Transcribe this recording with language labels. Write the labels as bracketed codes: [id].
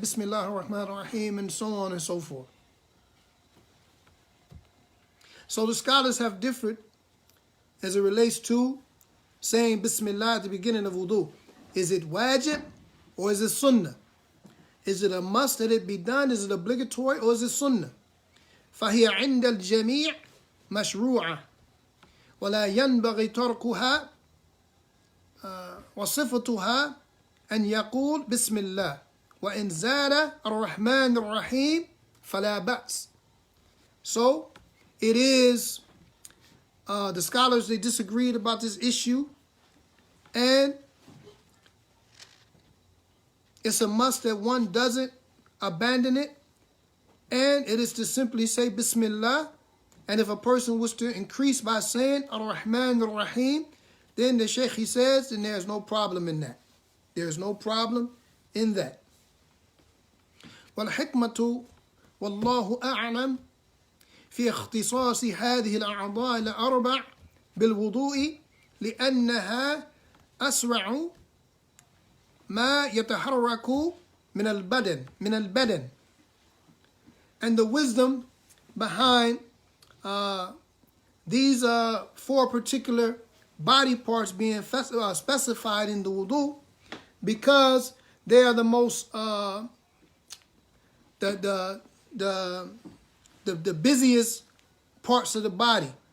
[en] Bismillah ar-Rahman ar-Rahim and so on and so forth. So the scholars have differed as it relates to saying Bismillah at the beginning of wudu. Is it wajib or is it sunnah? Is it a must that it be done? Is it obligatory or is it sunnah? [ar] فهي عند الجميع مشروعة ولا ينبغي تركها وصفتها أن يقول بسم الله وإن زال الرحمن الرحيم فلا بأس. [en] So it is, the scholars, they disagreed about this issue, and it's a must that one doesn't abandon it, and it is to simply say Bismillah. And if a person was to increase by saying Ar-Rahman Ar-Rahim, then the Shaykh, he says, then there's no problem in that. There's no problem in that. [ar] وَالْحِكْمَةُ وَاللَّهُ أَعْلَمُ في اختصاص هذه الأعضاء الأربع بالوضوء لأنها أسرع ما يتحرك من البدن. [en] And the wisdom behind these four particular body parts being specified in the wudu, because they are the most the busiest parts of the body.